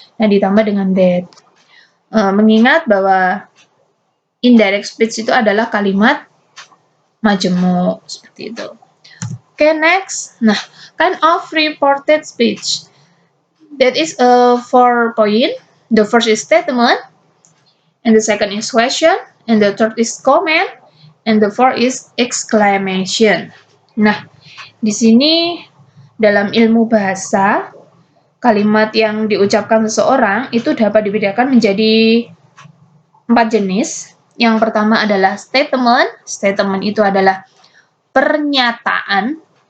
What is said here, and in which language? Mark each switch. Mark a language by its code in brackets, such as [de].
[id] Nah, ditambah dengan that. Mengingat bahwa indirect speech itu adalah kalimat majemuk seperti itu. [en] Okay, next. Nah, kind of reported speech. That is 4 point. The first is statement, and the second is question, and the third is comment, and the fourth is exclamation. [id] Nah, di sini dalam ilmu bahasa, kalimat yang diucapkan seseorang itu dapat dibedakan menjadi 4 jenis. Yang pertama adalah statement. Statement itu adalah pernyataan.